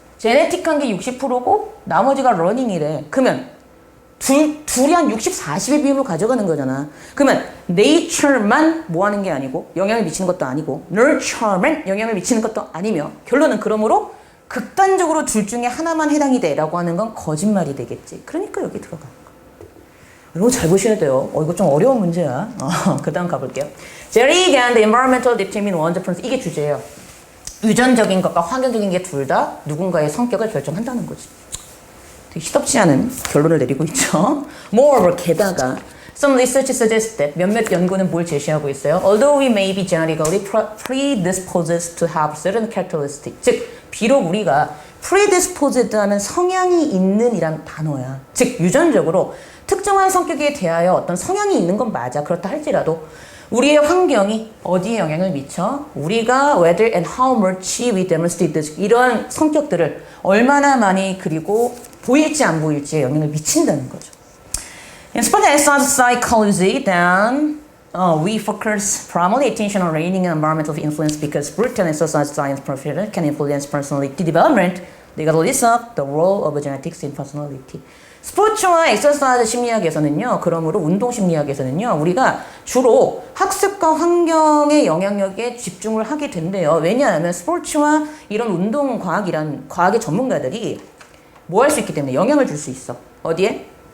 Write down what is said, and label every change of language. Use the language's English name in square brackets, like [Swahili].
[Korean] 제네틱한 게 60%고, 나머지가 러닝이래. 그러면, 둘이 한 60, 40의 비율로 가져가는 거잖아. 그러면 nature만 뭐 하는 게 아니고 영향을 미치는 것도 아니고 nurture만 영향을 미치는 것도 아니며 결론은 그러므로 극단적으로 둘 중에 하나만 해당이 돼라고 하는 건 거짓말이 되겠지. 그러니까 여기 들어가는 거야. 이거 잘 보셔야 돼요. 이거 좀 어려운 문제야. 그 다음 가볼게요. [English] Genetic and environmental determine one's personality. [Korean] 이게 주제예요. 유전적인 것과 환경적인 게 둘 다 누군가의 성격을 결정한다는 거지. 되게 시덥지 않은 결론을 내리고 있죠. [English] Moreover, [Korean] 게다가 [English] some research suggests that [Korean] 몇몇 연구는 뭘 제시하고 있어요. [English] Although we may be genetically predisposed to have certain characteristics, [Korean] 즉 비록 우리가 predisposed 하는 성향이 있는 이란 단어야. 즉 유전적으로 특정한 성격에 대하여 어떤 성향이 있는 건 맞아. 그렇다 할지라도 우리의 환경이 어디에 영향을 미쳐? 우리가 [English] whether and how much we demonstrate this, [Korean] 이러한 성격들을 얼마나 많이 그리고 보일지 안 보일지에 영향을 미친다는 거죠. [English] In sport and exercise psychology, then we focus primarily attention on reigning environmental influence because sport and exercise science professionals can influence personality development regardless of the role of genetics in personality. [Korean] 스포츠와 엑서사이즈 심리학에서는요, 그러므로 운동 심리학에서는요, 우리가 주로 학습과 환경의 영향력에 집중을 하게 된대요. 왜냐하면 스포츠와 이런 운동 과학이란 과학의 전문가들이 뭐 할 수 있기 때문에 영향을 줄 수 있어. 어디에?